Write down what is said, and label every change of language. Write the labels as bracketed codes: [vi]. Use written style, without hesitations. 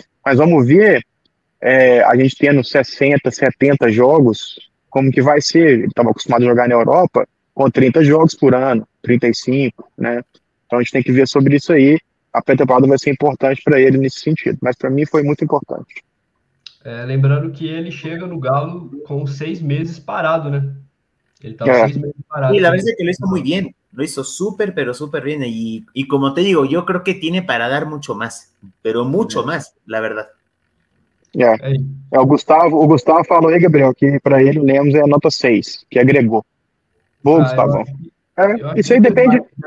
[pt] Mas vamos ver, a gente tendo 60, 70 jogos, como que vai ser? Ele estava acostumado a jogar na Europa com 30 jogos por ano, 35, né? Então a gente tem que ver sobre isso aí. A pré-temporada vai ser importante para ele nesse sentido. Mas para mim foi muito importante. Lembrando que ele chega no Galo com 6 meses parado, né? Ele estava 6 meses parado. [es] Sí, la verdad es que lo hizo muy bien, lo hizo súper, pero súper bien. Y como te digo, yo creo que tiene para dar mucho más, pero mucho más, la verdad. [pt] O Gustavo falou aí, Gabriel, que para ele o Lemos é a nota 6, que agregou. Boa, Gustavo. Isso aí depende.